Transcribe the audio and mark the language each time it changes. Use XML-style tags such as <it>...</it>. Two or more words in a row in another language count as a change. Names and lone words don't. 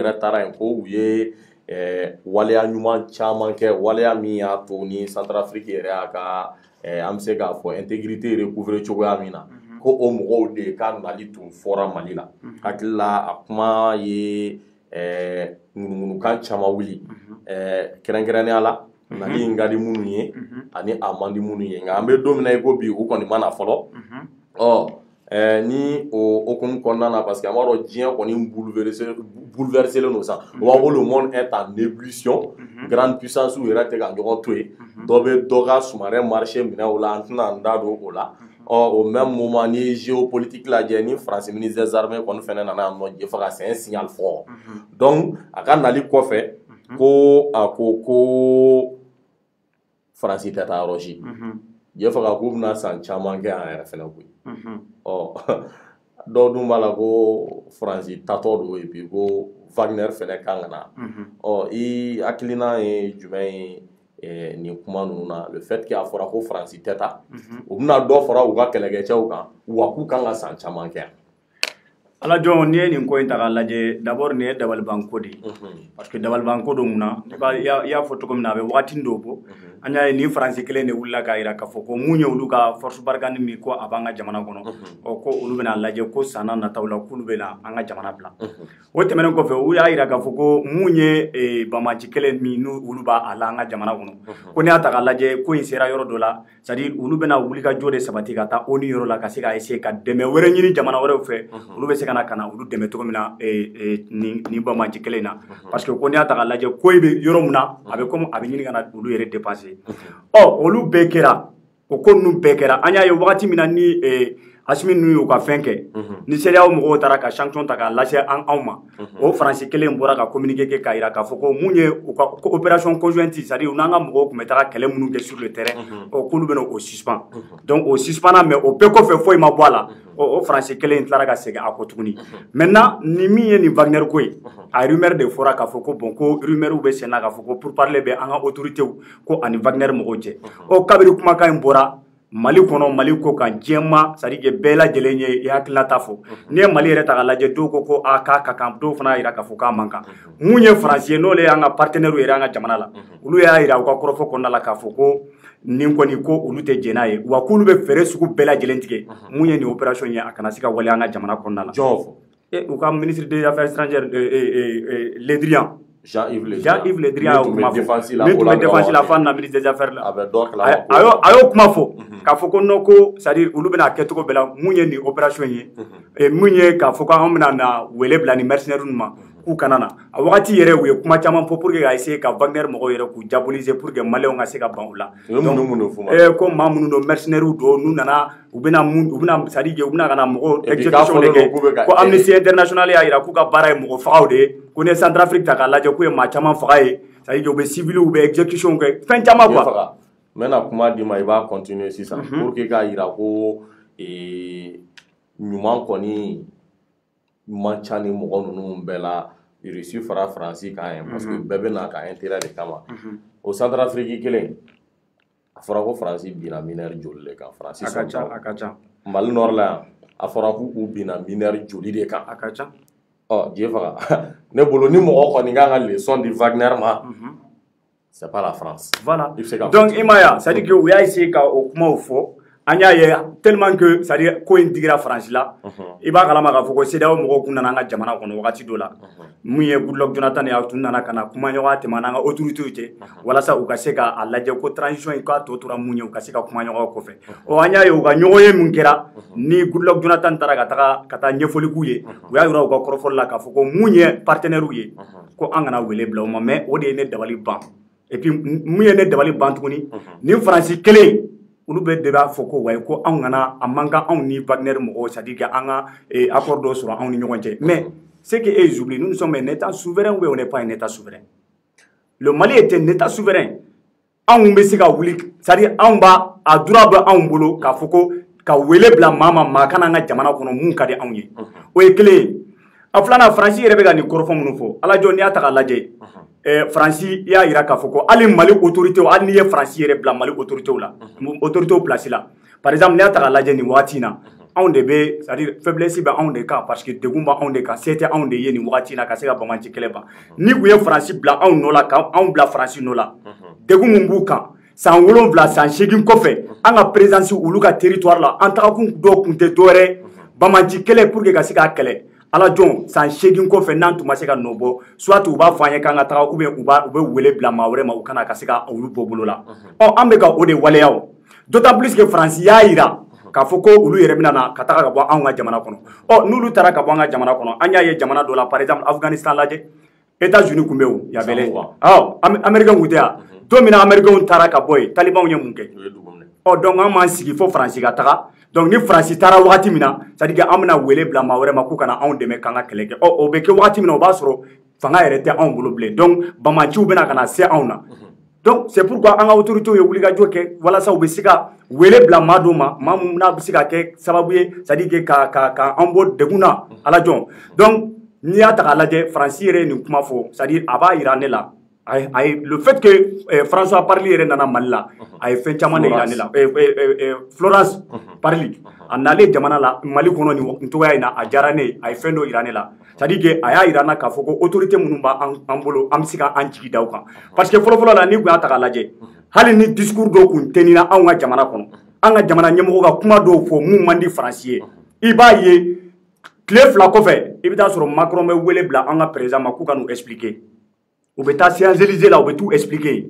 <bm>yɛrɛ taara yen ko u ye waleya ɲuman caman kɛ waleya min y'a to ni Centrafrique yɛrɛ y'a ka an bɛ se k'a fɔ</bm> <fr>intégrité recouvrer</fr> <bm>cogoya min na ko o mɔgɔw de ka nali tun fɔra Mali la hakili la a kuma ye ŋunuŋunukan caman wuli kɛrɛnkɛrɛnnenya la nali in ka di minnu ye ani a man di minnu ye nka an bɛ don min na i ko bi u kɔni ma na fɔlɔ ni o hokumu kɔnɔna na</bm> <fr>parce que</fr> <bm>an b'a dɔn diɲɛ kɔni bouleversé len don sisan o b'a fɔ</bm> <fr>le monde est en ébullition grande puissance</fr> <bm>yɛrɛ tɛ ka ɲɔgɔn to yen dɔ bɛ dɔ ka sumarɛ marché minɛ o la an tɛna n da don o la</bm> <fr>au même moment</fr> <bm>ni ye géopolitique lajɛ ni France</bm> <fr>ministre des armées</fr> <bm>kɔni fɛnɛ nana yan nɔ je faga</bm> <fr>c'est un signal fort donc</fr> <bm>a ka nali kɔfɛ ko a ko France tɛ taa yɔrɔ si je faga k'u bɛna san caman kɛ yan yɛrɛ fɛnɛ koyi dɔw dun b'a la ko France tatɔ don</bm> <fr>et puis</fr> <bm>ko Wagner fɛnɛ kan ka na i hakilina ye jumɛn ye nin kuma ninnu na</bm> <fr>le fait que</fr> <bm>a fɔra ko France tɛ taa u bɛna dɔ fara u ka kɛlɛkɛcɛw kan wa k'u kan ka san caman kɛ yan. Ala jɔn n'i ye nin ko in ta k'a lajɛ d'abord nin ye dabalibanko de ye</bm> <fr>parce que</fr> <bm>dabalibanko don mun na i y'a fɔ cogo min na a bɛ wagati dɔw bɔ an y'a ye nin faransi kelen de wulila k'a jira k'a fɔ ko mun ye olu ka force barikani min ko a b'an ka jamana kɔnɔ ko olu bɛna lajɛ ko san nataw la k'olu bɛna an ka jamana bila o tɛmɛnen kɔfɛ u y'a jira k'a fɔ ko mun ye bamaci kelen min n'olu b'a la an ka jamana kɔnɔ ko n'i y'a ta k'a lajɛ ko in sera yɔrɔ dɔ la</bm> <fr>c'est à dire</fr> <bm>olu bɛna wuli ka jɔ de sabati ka taa ONU yɔrɔ la ka se ka essayer ka dɛmɛ wɛrɛ ɲini jamana wɛrɛw fɛ olu bɛ se ka na olu dɛmɛ cogo min na ni bamaci kelen na</bm> <fr>parce que</fr> <bm>ko n'i y'a ta k'a lajɛ ko i bɛ yɔrɔ min na a bɛ comme a bɛ ɲini ka na olu yɛrɛ dépenser olu bɛɛ kɛra o ko ninnu bɛɛ kɛra an y'a ye wagati min na ni Assimi n'u y'u ka fɛn kɛ ni CEDEAO mɔgɔw taara ka sanction ta k'a lase anw ma o Faransi kelen bɔra ka communiqué kɛ k'a yira k'a fɔ ko mun ye u ka</bm> <fr>opération conjointe c'est-à-dire</fr> <bm>u n'an ka mɔgɔw tun bɛ taga kɛlɛ minnu kɛ</bm> <fr>sur le terrain</fr> <bm>k'olu bɛna o</bm> <fr>suspend donc</fr> <bm>o</bm> <fr>suspendra mais</fr> <bm>o bɛɛ kɔfɛ foyi ma bɔ a la o Faransi kelen tilara ka segin a kɔ tuguni maintenant ni min ye nin Wagner ko ye a rumeur de fɔra k'a fɔ ko bon ko rumeur bɛ sen na k'a fɔ ko pourparlers bɛ an ka autorités ko ani Wagner mɔgɔw cɛ o kabiri kumakan in bɔra Mali kɔnɔ Mali ko kan diɲɛma</bm> <fr>c'est-à-dire</fr> <bm>bɛɛ lajɛlen ye i hakilinata fɔ n'i ye Mali yɛrɛ ta k'a lajɛ dɔw ko a k'a ka kan dɔw fana y'a yira k'a fɔ k'a man kan mun ye Faransi ye n'olu y'an ka partenaires yɛrɛ an ka jamana la olu y'a yira u ka kɔrɔfɔ kɔnɔna la k'a fɔ ko nin kɔni ko olu tɛ jɛn n'a ye wa k'olu bɛ fɛɛrɛ sugu bɛɛ lajɛlen tigɛ mun ye nin opération ye a kana se ka waleya an ka jamana kɔnɔna la u ka</bm> <fr>ministre des affaires étrangères</fr> <bm>Le Drian Jean-Yves Le Drian y'o kuma fɔ min tun bɛ défense la fan na</bm> <fr>ministre des affaires</fr> <bm>la a y'o kuma fɔ k'a fɔ ko non ko</bm> <fr>c'est-à-dire</fr> <bm>olu bɛna kɛ cogo bɛɛ la mun ye nin opération ye mun ye k'a fɔ ko an bɛna na wele bila ni mercenaires ma k'u kana na a wagati yɛrɛ u ye kuma caman fɔ</bm> <fr>pour que</fr> <bm>ka essayer ka Wagner mɔgɔw yɛrɛ k'u</bm> <fr>diaboliser pour que</fr> <bm>maliyɛnw ka se ka ban u la ko maa minnu don mercenaires don n'u nana u bɛna</bm> <fr>c'est-à-dire</fr> <bm>u bɛna ka na mɔgɔw exécution de kɛ ko Amnesty International y'a yira k'u ka baara ye mɔgɔ fagaw de ye ko ni ye Centrafrique ta k'a lajɛ k'u ye maa caman faga ye</bm> <fr>c'est-à-dire</fr> <bm>u bɛ civils u bɛ exécution kɛ fɛn caman quoi n bɛna kuma d'i ma i b'a continuer sisan</bm> <fr>pour que</fr> <bm>k'a yira ko ɲuman kɔni man ca ni mɔgɔ ninnu bɛɛ la Russie fara Faransi kan ye parce que bɛɛ bɛ na ka intérêt de kama o Centrafrique kelen a fɔra ko Faransi binna mineur joli de kan Faransi sɔn a ka ca Mali nord la yan a fɔra k'u binna mineur joli de kan a ka ca diɲɛ faga ne bolo ni mɔgɔ kɔni kan ka leçon di Wagner ma</bm> <fr>c'est pas la France voilà donc</fr> <bm>i ma ya</bm> <fr>c'est-à-dire que</fr> <bm>u y'a essayer ka o kumaw fɔ an y'a ye</bm> <fr>tellement que c'est-à-dire</fr> <bm>ko in digira Faransi la i b'a kalama k'a fɔ ko CEDEAO mɔgɔw kun nana an ka jamana kɔnɔ wagati dɔ la mun ye Goodluck Jonathan ye tun nana ka na kuma ɲɔgɔnya tɛmɛ n'an ka autorités cɛ walasa u ka se k'a lajɛ ko transition in k'a tɔ tora mun ye u ka se ka kuma ɲɔgɔn kɔfɛ an y'a ye u ka ɲɔgɔn ye mun kɛra ni Goodluck Jonathan taara ka taa ɲɛfɔli k'u ye u y'a yira u ka kɔrɔfɔli la k'a fɔ ko mun ye partenaires ye ko an kana wele bila u ma mais o de ye ne dabali ban</bm> <fr>et puis</fr> <bm>mun ye ne dabali ban tuguni ni Faransi kelen olu bɛ de b'a fɔ ko wayi ko anw kana a man kan anw ni Wagner mɔgɔw</bm> <fr>c'est-à-dire que</fr> <bm>an ka accord dɔ sɔrɔ anw ni ɲɔgɔn cɛ</bm> <fr>mais ce que ils oublient nous sommes un état souverain ou on n'est pas un état souverain le Mali est un état souverain</fr> <bm>anw bɛ se ka wuli</bm> <fr>c'est-à-dire</fr> <bm>anw b'a a droit bɛ anw bolo k'a fɔ ko ka wele bila maa kana an ka jamana kɔnɔ mun ka di anw ye o ye kelen ye a filanan Faransi yɛrɛ bɛ ka nin kɔrɔfɔ minnu fɔ ala jɔn n'i y'a ta k'a lajɛ Faransi y'a yira k'a fɔ ko hali Mali autorités hali n'i ye Faransi yɛrɛ bila Mali autorités la autorités place la</bm> <fr>par exemple</fr> <bm>n'i y'a ta k'a lajɛ nin wagati in na anw de bɛ</bm> <fr>c'est-à-dire faiblesse</fr> <bm>bɛ anw de kan parce que degun bɛ anw de kan se tɛ anw de ye nin wagati in na ka se ka Bamaci kɛlɛ ban ni u ye Faransi bila anw nɔ la k'anw bila Faransi nɔ la degun mun b'u kan san 7 san 8 kɔfɛ an ka présence olu ka territoire la an tagakun dɔw kun tɛ dɔwɛrɛ Bamaci kɛlɛ</bm> <fr>pour que</fr> <bm>ka se k'a kɛlɛ ala jɔn san 8 kɔfɛ n'an tun ma se ka nɔ bɔ soit u b'a fɔ an ye k'an ka taga</bm> <fr>ou bien</fr> <bm>u bɛ wele bila maa wɛrɛ ma u kana ka se ka olu bɔ bolo la an bɛ ka o de waleya o</bm> <fr>d'autant plus que</fr> <bm>Faransi y'a yira k'a fɔ ko olu yɛrɛ bɛna na ka taga ka bɔ anw ka jamana kɔnɔ n'olu taara ka bɔ an ka jamana kɔnɔ an y'a ye jamana dɔ la</bm> <fr>par exemple</fr> <bm>Afghanistan lajɛ États-Unis tun bɛ o yabɛlɛ Américains tun tɛ yan don min na Américains taara ka bɔ yen talibanw ye mun kɛ donc an m'an sigi fo Faransi ka taga donc ni Faransi taara wagati min na</bm> <fr>c'est-à-dire</fr> <bm>an bɛna wele bila maa wɛrɛ ma k'u kana anw dɛmɛ k'an ka kɛlɛ kɛ o bɛ kɛ wagati min na o b'a sɔrɔ fanga yɛrɛ tɛ anw bolo bilen donc Bamaciw bɛna ka na se anw na</bm> <fr>donc c'est pourquoi</fr> <bm>an ka autorités ye wulikajɔ kɛ walasa u bɛ se ka wele bila maa dɔw ma maa mun n'a bɛ se ka kɛ sababu ye</bm> <fr>c'est-à-dire que</fr> <bm>ka an bɔ degun na ala jɔn donc n'i y'a ta k'a lajɛ Faransi yɛrɛ ye nin kuma fɔ</bm> <fr>c'est-à-dire</fr> <bm>a b'a yira ne la</bm> <fr>le fait que</fr> <bm>François Parly yɛrɛ nana Mali la a ye fɛn caman de yira ne la Florence Parly a nalen jamana la Mali kɔnɔ nin cogoya in na a diyara ne ye a ye fɛn dɔ yira ne la</bm> <fr>c'est-à-dire que</fr> <bm>a y'a yira n na k'a fɔ ko autorité minnu b'an bolo an bɛ se k'an jigi da u kan</bm> <fr>parce que</fr> <bm>fɔlɔfɔlɔ la n'i kun y'a ta k'a lajɛ hali ni discours dɔw kun tɛnina anw ka jamana kɔnɔ an ka jamana ɲɛmɔgɔ ka kuma dɔw fɔ mun man di Faransi ye i b'a ye tile 2 kɔfɛ i bɛ taa sɔrɔ Macron bɛ wele bila an ka président ma k'u ka n'u expliquer u bɛ taa Champs-Élysées la u bɛ t'u expliquer</bm>